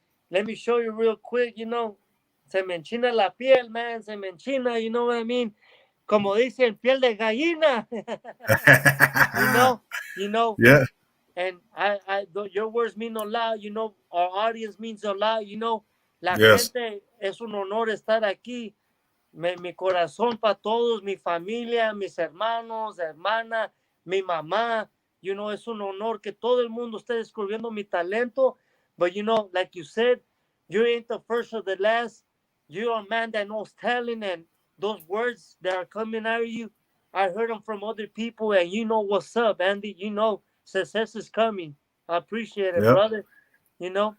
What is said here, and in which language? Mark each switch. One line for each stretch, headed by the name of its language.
English: Let me show you real quick. You know, se me enchina la piel, man. Se me enchina. You know what I mean?
Spanish: Como dicen, piel de gallina.
English: you know, you know, yeah, and your words mean a lot. You know, our audience means a lot. You know, la yes,
Spanish: gente es un honor estar aquí. Mi corazón para todos, mi familia, mis hermanos, hermana, mi mamá.
English: You know,
Spanish: es un honor que todo el mundo esté descubriendo mi talento.
English: But you know, like you said, you ain't the first or the last. You're a man that knows talent, and those words that are coming out of you, I heard them from other people, and you know what's up, Andy. You know, success is coming. I appreciate it, yep, brother. You know,